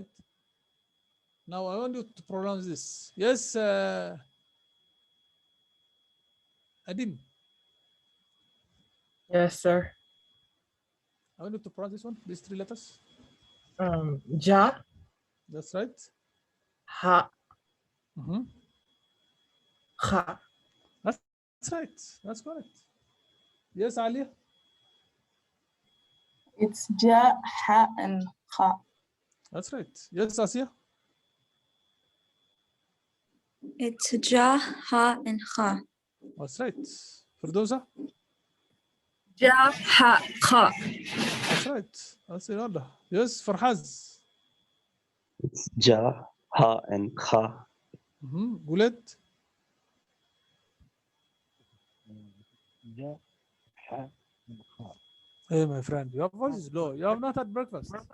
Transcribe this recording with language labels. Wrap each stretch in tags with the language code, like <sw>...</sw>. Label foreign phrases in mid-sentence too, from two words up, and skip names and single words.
<en>Now I want you to pronounce this. Yes, Adim. Yes, sir. I want you to pronounce this one, these three letters. Ja, That's right. ha, Mhm. ha. That's right. That's correct. Yes, Alia. It's Ja, Ha, and Kha. That's right. Yes, Asia. It's Ja, Ha, and Kha. That's right. Firdosa. Ja, ha, kha. That's right. That's in order. Yes, Farhaz. It's Ja, Ha, and Kha. Gulet. Ja, Ha, and Kha. Hey, my friend, your voice is low. You have not had breakfast.</en>